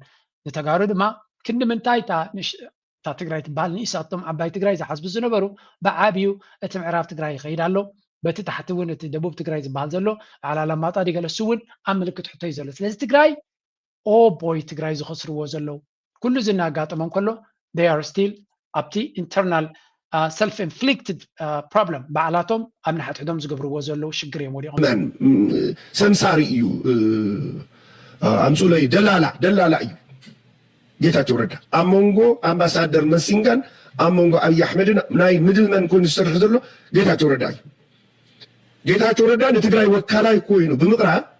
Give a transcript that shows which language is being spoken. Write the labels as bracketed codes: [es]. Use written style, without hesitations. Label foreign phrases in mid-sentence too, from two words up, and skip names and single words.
[ti] ንተጋሩ ድማ ክንዲ ምንታይ እታ ትግራይ ትበሃል ንእሳቶም ዓባይ ትግራይ ዝሓስቡ ዝነበሩ ብዓብዩ እቲ ምዕራብ ትግራይ ይኸይድ ኣሎ በቲ ታሕቲ እውን እቲ ደቡብ ትግራይ ዝበሃል ዘሎ ዓላላማጣ ዲገለሱ እውን ኣብ ምልክት ሕቶ እዩ ዘሎ ስለዚ ትግራይ ቦይ ትግራይ ዝኸስርዎ ዘለው ኩሉ ዝናጋጥሞም ከሎ [en] they are still [ti] ኣብቲ [en] internal self-inflicted problem [ti] ባዕላቶም ኣብ ንሓትሕዶም ዝገብርዎ ዘለው ሽግር እዮም ወዲቖም ሰምሳሪ እዩ ኣምፁለይ ደላላ እዩ ጌታቸው ረዳ ኣብ መንጎ ኣምባሳደር መሲንጋን ኣብ መንጎ ኣብይ ኣሕመድን ናይ ምድልመን ኮይኑ ዝሰርሕ ዘሎ ጌታቸው ረዳ እዩ ጌታቸው ረዳ ንትግራይ ወካላይ ኮይኑ ብምቕራብ